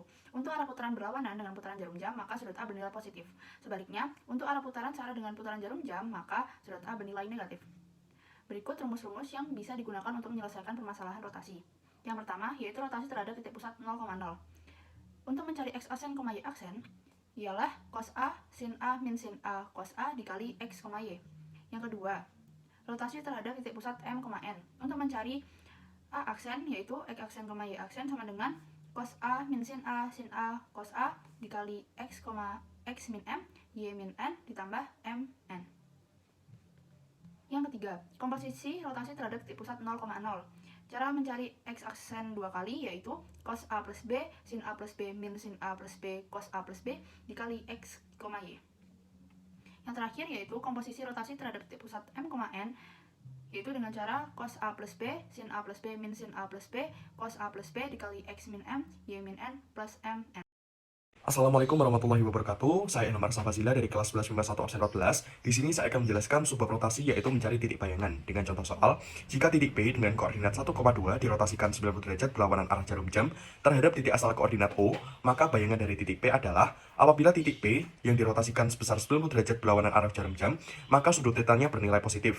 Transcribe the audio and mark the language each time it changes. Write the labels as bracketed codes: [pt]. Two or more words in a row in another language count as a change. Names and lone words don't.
[id] Untuk arah putaran berlawanan dengan putaran jarum jam, maka sudut A bernilai positif. Sebaliknya, untuk arah putaran searah dengan putaran jarum jam, maka sudut A bernilai negatif. Berikut rumus-rumus yang bisa digunakan untuk menyelesaikan permasalahan rotasi. Yang pertama, yaitu rotasi terhadap titik pusat 0,0. Untuk mencari x aksen, y aksen, ialah cos A, sin A, min sin A, cos A dikali x, y. Yang kedua, rotasi terhadap titik pusat M, N. Untuk mencari A aksen, yaitu x aksen, y aksen sama dengan cos A, min sin A, cos A dikali x, min M, y min N ditambah M, N. Yang ketiga, komposisi rotasi terhadap titik pusat 0,0. Cara mencari x aksen dua kali yaitu cos A plus B, sin A plus B, min sin A plus B, cos A plus B dikali x, y. Yang terakhir yaitu komposisi rotasi terhadap titik pusat M, N, yaitu dengan cara cos A plus B, sin A plus B, min sin A plus B, cos A plus B dikali x min M, y min N plus M, N. [ar] السلام عليكم ورحمة الله وبركاته. [id] Saya Nomar Safazila dari kelas 11 IPA 1 absen 14. Di sini saya akan menjelaskan subbab rotasi yaitu mencari titik bayangan dengan contoh soal jika titik B dengan koordinat 1,2 dirotasikan 90 derajat berlawanan arah jarum jam terhadap titik asal koordinat O, maka bayangan dari titik P adalah apabila titik P yang dirotasikan sebesar 90 derajat berlawanan arah jarum jam, maka sudut tetanya bernilai positif.